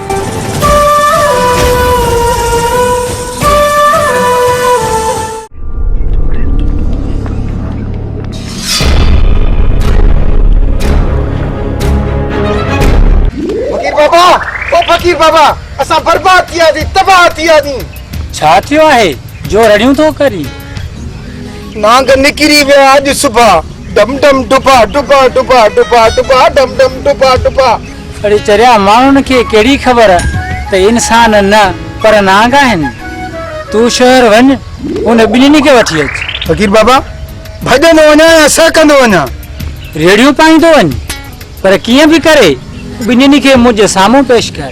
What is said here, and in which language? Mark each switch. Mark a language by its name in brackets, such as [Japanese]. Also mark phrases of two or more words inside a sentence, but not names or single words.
[Sindhi] फ़कीर बाबा असां बर्बाद थी वियासीं, तबाह थी वियासीं। छा थियो आहे जो रड़ियूं थो करी? नांग निकिरी विया अॼु सुबुह। डम डम डुबा डुबा डुबा डुबा डुबा डम डम डुबा डुबा। अड़े चरिया माण्हुनि खे कहिड़ी ख़बर त इंसान न पर नांग आहिनि। तूं शहर वञ, उन ॿिन्हिनि खे वठी अच। फ़कीर बाबा भॼंदो वञा या सहकंदो वञा? रेडियो पाईंदो वञ, पर कीअं बि करे ॿिन्हिनि खे मुंहिंजे साम्हूं पेश कर।